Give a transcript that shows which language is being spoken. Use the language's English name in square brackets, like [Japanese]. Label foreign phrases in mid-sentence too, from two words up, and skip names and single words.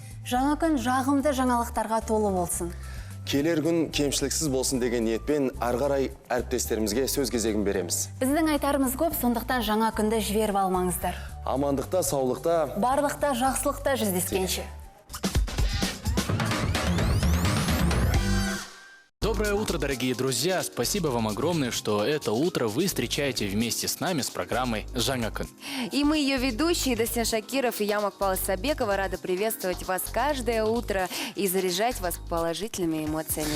[Kazakh] Жаңа күн жағымды жаңалықтарға толы болсын. Келер күн кемшіліксіз болсын деген ниетпен ары қарай әріптестерімізге сөз кезегін береміз. Біздің айтарымыз көп, сондықтан жаңа күнді жіберіп алмаңыздар. Амандықта, саулықта, барлықта, жақсылықта жүздескенше. [Russian] Доброе утро, дорогие друзья! Спасибо вам огромное, что это утро вы встречаете вместе с нами с программой «Жаңа күн». И мы, ее ведущие, Дастен Шакиров и я, Макпала Сабекова, рады приветствовать вас каждое утро и заряжать вас положительными эмоциями.